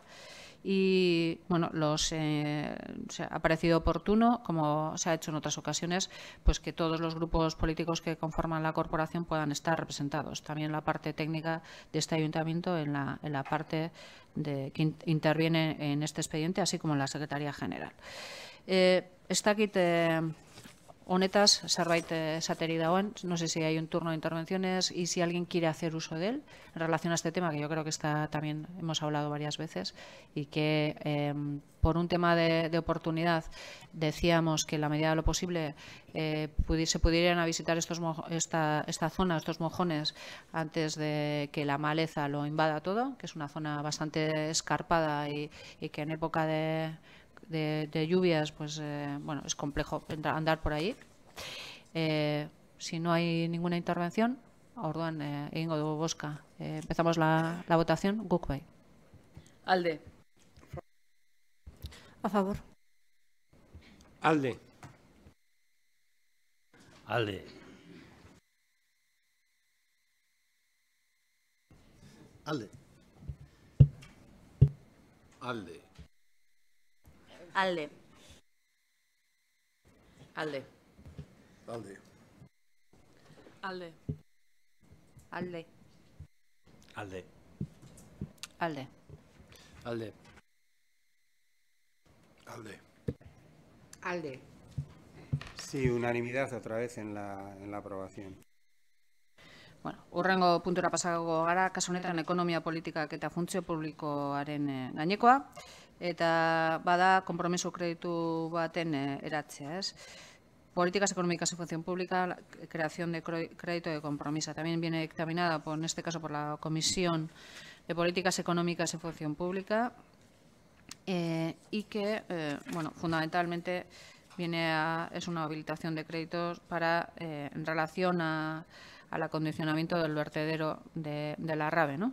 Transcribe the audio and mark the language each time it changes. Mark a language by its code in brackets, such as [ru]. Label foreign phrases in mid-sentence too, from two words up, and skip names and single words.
[es] Y bueno, ha parecido oportuno, como se ha hecho en otras ocasiones, pues que todos los grupos políticos que conforman la corporación puedan estar representados. También la parte técnica de este ayuntamiento en la parte que interviene en este expediente, así como en la Secretaría General. [eu] Honetaz, zerbait esateri dagoen, [es] no sé si hay un turno de intervenciones y si alguien quiere hacer uso de él en relación a este tema, que yo creo que también hemos hablado varias veces y que por un tema de oportunidad decíamos que en la medida de lo posible se pudieran a visitar esta zona, estos mojones, antes de que la maleza lo invada todo, que es una zona bastante escarpada y que en época de lluvias, pues bueno, es complejo andar por ahí. Si no hay ninguna intervención, [eu] orduan egingo dugu bozka. [es] Empezamos la votación. [eu] Guk bai. Alde. [es] A favor. [eu] Alde. Alde. Alde. Alde. Alde. Alde. Alde. Alde. Alde. Alde. Alde. Alde. Alde. Alde. [es] Sí, unanimidad otra vez en la aprobación. [eu] Bueno, hurrengo puntura pasako gara, kasu honetan ekonomia politikak eta funtzio publikoaren gainekoa, eta bada konpromiso kreditu baten eratzea, ez? [es] Políticas económicas y función pública, creación de crédito de compromiso. También viene dictaminada, en este caso, por la Comisión de Políticas Económicas y Función Pública y que, bueno, fundamentalmente es una habilitación de créditos en relación al acondicionamiento del vertedero de la Rave, ¿no?